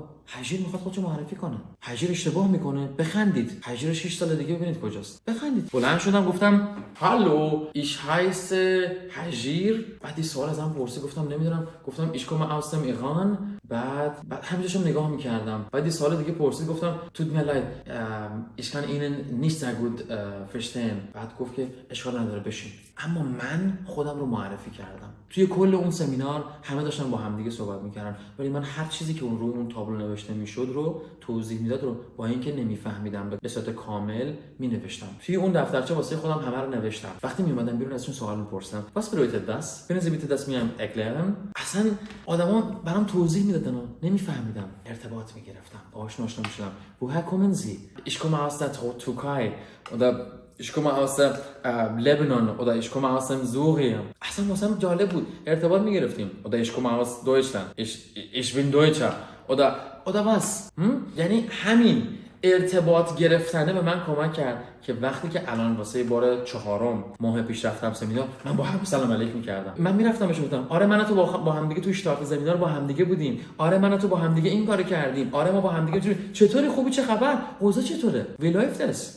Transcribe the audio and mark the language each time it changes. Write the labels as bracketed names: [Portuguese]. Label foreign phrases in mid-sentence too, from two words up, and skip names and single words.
[Persian] هجیر میخواد خودشو معرفی کنه. هجیر اشتباه میکنه، بخندید. هجیر 6 سال دیگه ببینید کجاست، بخندید. بلند شدم گفتم [German] Hallo ich heiße [Persian] هجیر. بعد سوال ازم پرسید، گفتم نمیدونم. گفتم [German] ich komm aus dem [Persian] ایران. بعد همینجاشم نگاه میکردم. بعد سوال دیگه پرسید، گفتم [German] tut mir leid ich kann ihnen nicht sehr gut verstehen. [Persian] بعد گفت که اشکال نداره بشین. اما من خودم رو معرفی کردم. توی کل اون سمینار همه داشتن با همدیگه صحبت میکردن، ولی من هر چیزی که اون روی اون تابلو نوشته میشد رو توضیح میداد رو با اینکه نمیفهمیدم به صورت کامل مینوشتم. توی اون دفترچه واسه خودم همه رو نوشتم. وقتی میومدم بیرون ازشون سوال میپرسیدم [German] was bedeutet das können Sie bitte das mir erklären. [Persian] اصلا آدما برام توضیح میدادن و نمیفهمیدم. ارتباط میگرفتم، باهاش آشنا میشدم. [German] woher kommen Sie ich komme aus der Türkei oder ich komme aus der Lebanon oder ich komme aus dem Syrien. [Persian] اصلا واسم جالب بود، ارتباط میگرفتیم. [German] oder ich komme aus Deutschland ich bin Deutscher oder was. [Persian] یعنی همین ارتباط گرفتنه به من کمک کرد که وقتی که الان واسه بار 4 ماه پیش رفتم سمینار، من با هم سلام علیک می‌کردم. من میرفتم بهش میگفتم آره من تو با هم دیگه تو اشتراک سمینار با هم دیگه بودیم، آره من تو با هم دیگه این کارو کردیم، آره ما با هم دیگه چطوری، خوبی، چه خبر، اوضاع چطوره، ویلایفتس.